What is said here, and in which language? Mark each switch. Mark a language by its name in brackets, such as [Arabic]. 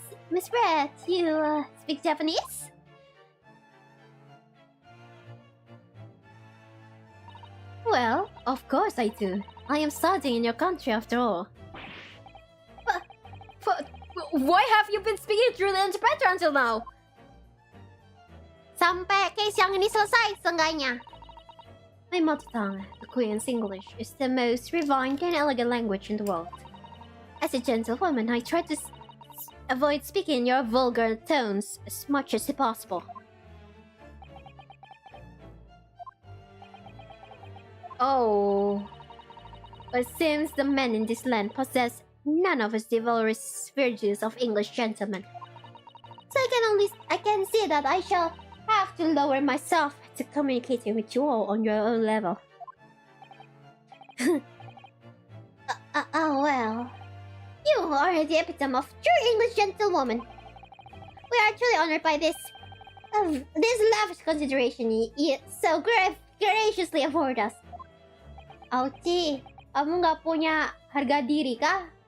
[English] Miss Brett, you speak Japanese? Well, of course I do. I am studying in your country after all. But why have you been speaking through the interpreter until now? [Indonesian] Sampai case yang ini selesai seenggaknya. [English] My mother tongue, the Queen's English, is the most refined and elegant language in the world. As a gentlewoman, I try to avoid speaking in your vulgar tones as much as possible. Oh, but since the men in this land possess none of us chivalrous virtues of English gentlemen, So I can see that I shall have to lower myself to communicating with you all on your own level. Well, you are the epitome of true English gentlewoman. We are truly honored by this lavish consideration you so graciously afford us. [Indonesian] Auci, kamu nggak punya harga diri kah?